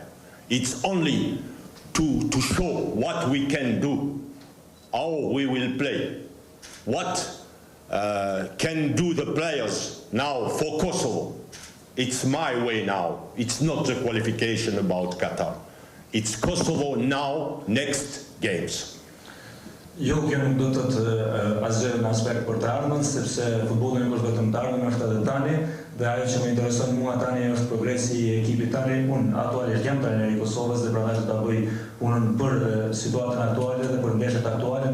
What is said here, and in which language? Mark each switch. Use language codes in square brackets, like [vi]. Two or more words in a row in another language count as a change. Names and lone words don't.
[en] It's only to show what we can do, how we will play, what can do the players now for Kosovo. It's my way now. It's not the qualification about Qatar. It's Kosovo now, next games. [sq] Jo, kjo nuk do të asgjë në aspekt për të ardhmen, sepse futbolli nuk është vetëm të ardhmen, është edhe tani, dhe ajo që më intereson mua tani është progresi i ekipit tani. Unë aktualisht jam trajneri i Kosovës dhe prandaj do ta bëj punën për situatën aktuale dhe për ndeshjet aktuale.